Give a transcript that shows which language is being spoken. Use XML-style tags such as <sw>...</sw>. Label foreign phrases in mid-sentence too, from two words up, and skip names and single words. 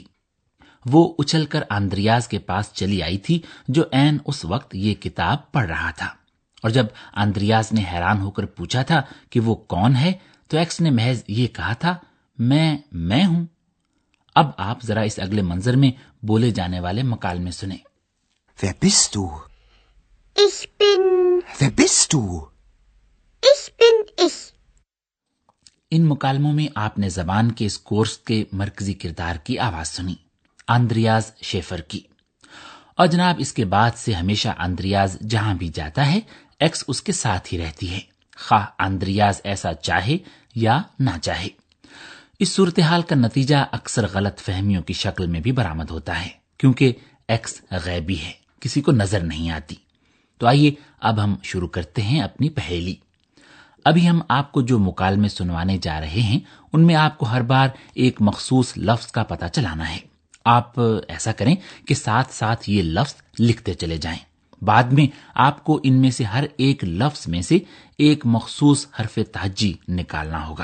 <ur>وہ اچھل کر آندریاز کے پاس چلی آئی تھی جو عین اس وقت یہ کتاب پڑھ رہا تھا. اور جب آندریاز نے حیران ہو کر پوچھا تھا کہ وہ کون ہے تو ایکس نے محض یہ کہا تھا، میں ہوں. اب آپ ذرا اس اگلے منظر میں بولے جانے والے مکالمے سنیں.</ur> <de>Wer bist du? Ich bin. Wer bist du? Ich bin ich.</de> <ur>ان مکالموں میں آپ نے زبان کے اس کورس کے مرکزی کردار کی آواز سنی، آندریاز شیفر کی. اور جناب اس کے بعد سے ہمیشہ آندریاز جہاں بھی جاتا ہے ایکس اس کے ساتھ ہی رہتی ہے، خواہ آندریاز ایسا چاہے یا نہ چاہے. اس صورتحال کا نتیجہ اکثر غلط فہمیوں کی شکل میں بھی برآمد ہوتا ہے، کیونکہ ایکس غیبی ہے، کسی کو نظر نہیں آتی. تو آئیے اب ہم شروع کرتے ہیں اپنی پہیلی. ابھی ہم آپ کو جو مکالمے سنوانے جا رہے ہیں ان میں آپ کو ہر بار ایک مخصوص لفظ کا پتہ چلانا ہے. آپ ایسا کریں کہ ساتھ ساتھ یہ لفظ لکھتے چلے جائیں. بعد میں آپ کو ان میں سے ہر ایک لفظ میں سے ایک مخصوص حرف تہجی نکالنا ہوگا.</ur>